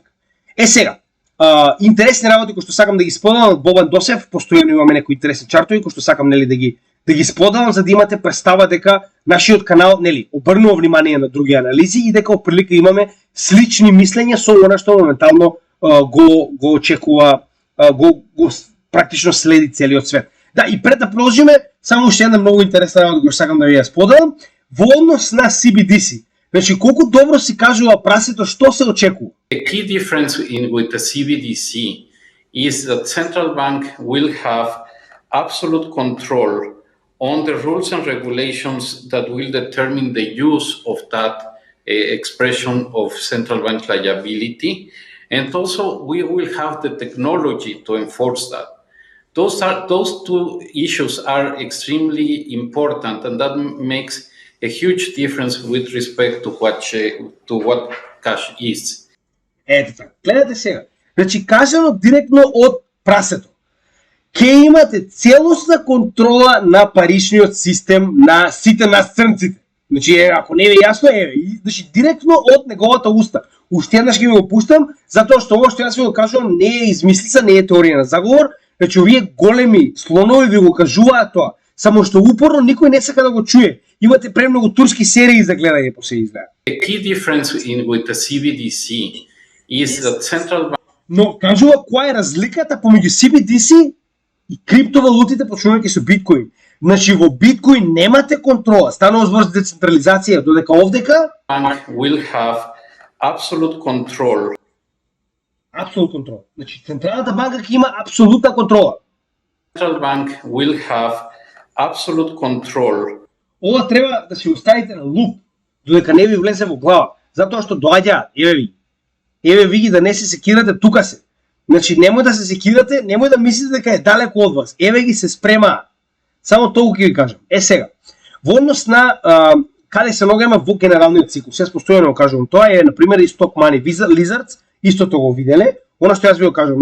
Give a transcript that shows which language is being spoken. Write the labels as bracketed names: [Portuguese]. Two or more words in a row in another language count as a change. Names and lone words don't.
[Macedonian] Сега, интересни работи кои што сакам да ги споделам од Бобан Досев, постојано имаме некои интересни чартови кои што сакам нели да ги споделам за да имате представа дека нашиот канал нели обрнува внимание на други анализи и дека оприлика имаме слични мислења со она што моментално го очекува, го практично следи целиот свет. Да, и пред да продолжиме, само уште една многу интересна работа која сакам да ви ја споделам, во однос на CBDC. Значи колку добро си кажува прасето, што се очекува? [English] The key difference with the CBDC is that central bank will have absolute control on the rules and regulations that will determine the use of that expression of central bank liability. And also we will have the technology to enforce that. Those two issues are extremely important, and that makes a huge difference with respect to what cash is. [Macedonian] Ето така, гледате сега. Значи кажано директно од прасето. Ке имате целосна контрола на паричниот систем на сите нас црнците. Значи, ако не ви јасно, значи директно од неговата уста. Уште еднаш ќе ви го пуштам, затоа што ово што јас ви го кажувам не е измислица, не е теорија на заговор. Значи, овие големи слонови ви го кажуваат тоа. само што упорно никој не сака да го чуе. Имате премногу турски серии за гледање по се издаја. [English] The key difference with the CBDC is that central bank [Macedonian] Но кажува која е разликата помеѓу CBDC и криптовалутите почнувајќи со биткоин. Значи во биткоин немате контрола, станува збор за децентрализација, додека овдека [English] will have absolute control. [Macedonian] Апсолутна контрола. Значи централната банка ќе има апсолутна контрола. [English] Central bank will have absolute control [Macedonian] Ова треба да си оставите на луп, додека не ви влезе во глава, затоа што доаѓаат, еве ви ги да не се секирате, тука се. Значи немој да се секирате, немој да мислите дека е далеко од вас. Еве ги се спремаат. Само толку ќе ви кажам. Сега, во однос на каде се ногаме во генералниот циклус, јас постојано го кажувам, тоа е на пример и Stock Money Lizards, истото го виделе, она што јас ви го кажувам.